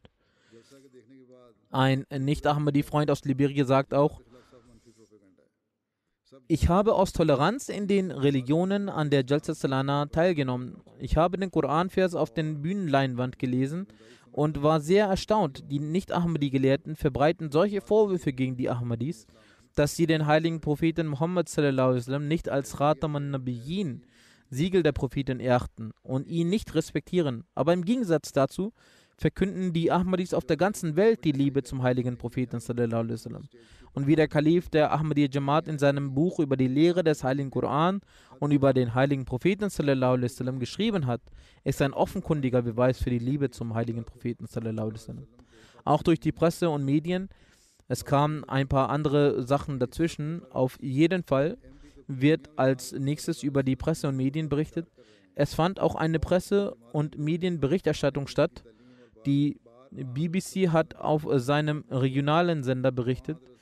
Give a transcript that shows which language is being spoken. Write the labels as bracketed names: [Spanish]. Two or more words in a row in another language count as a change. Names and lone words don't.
[German] Ein Nicht-Ahmadi-Freund aus Liberia sagt auch, ich habe aus Toleranz in den Religionen an der Jalsa Salana teilgenommen. Ich habe den Koranvers auf den Bühnenleinwand gelesen und war sehr erstaunt. Die Nicht-Ahmadi-Gelehrten verbreiten solche Vorwürfe gegen die Ahmadis, dass sie den heiligen Propheten Muhammad [Arabic] صلى الله عليه وسلم [German] nicht als [Arabic] خاتم النبيين, [German] Siegel der Propheten, erachten und ihn nicht respektieren. Aber im Gegensatz dazu verkünden die Ahmadis auf der ganzen Welt die Liebe zum heiligen Propheten [Arabic] صلى الله عليه وسلم. [German] Und wie der Kalif der Ahmadiyya Jamaat in seinem Buch über die Lehre des heiligen Koran und über den heiligen Propheten [Arabic] صلى الله عليه وسلم [German] geschrieben hat, ist ein offenkundiger Beweis für die Liebe zum heiligen Propheten [Arabic] صلى الله عليه وسلم. [German] Auch durch die Presse und Medien, es kamen ein paar andere Sachen dazwischen. Auf jeden Fall wird als nächstes über die Presse und Medien berichtet. Es fand auch eine Presse- und Medienberichterstattung statt. Die BBC hat auf seinem regionalen Sender berichtet.